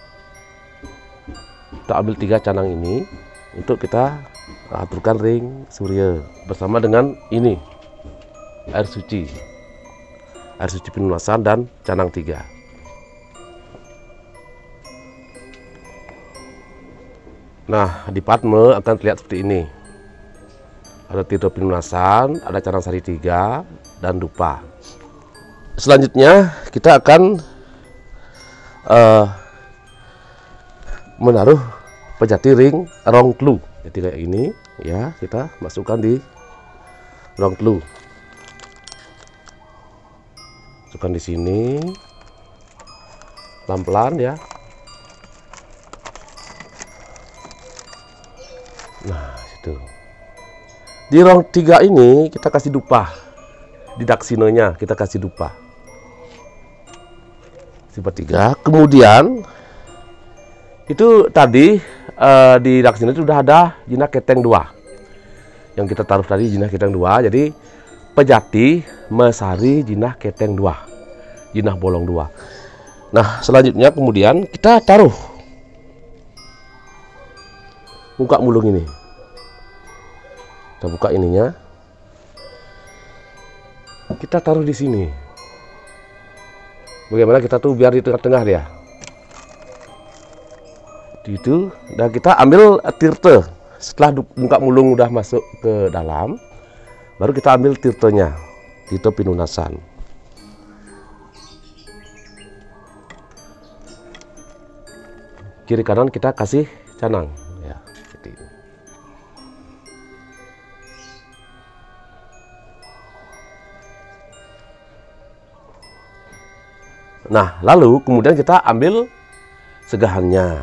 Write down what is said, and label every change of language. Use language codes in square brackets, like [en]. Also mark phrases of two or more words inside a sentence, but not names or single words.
[id] Kita ambil 3 canang ini untuk kita aturkan [ban] ring Surya [id] bersama dengan ini air suci pinunasan dan canang 3. Nah, di Padme akan terlihat seperti ini. Ada tirta pinunasan, ada canang sari 3 dan dupa. Selanjutnya kita akan menaruh pejati [ban] ring Rongklu. [id] Jadi kayak ini, ya, kita masukkan di [ban] ruang telu. [id] Masukkan di sini pelan-pelan ya. Nah, situ. Di ruang 3 ini kita kasih dupa. Di daksinonya kita kasih dupa. Sifat 3. Kemudian itu tadi di daksino itu sudah ada jinah keteng 2. Yang kita taruh tadi jinah keteng 2. Jadi pejati mesari jinah keteng 2. Jinah bolong 2. Nah, selanjutnya kemudian kita taruh buka mulung ini. Kita buka ininya. Kita taruh di sini. Bagaimana kita tuh biar di tengah-tengah dia. Itu dan kita ambil tirte. Setelah buka mulung udah masuk ke dalam, baru kita ambil tirtenya. Tirte pinunasan. Kiri kanan kita kasih canang. Nah, lalu kemudian kita ambil segahannya.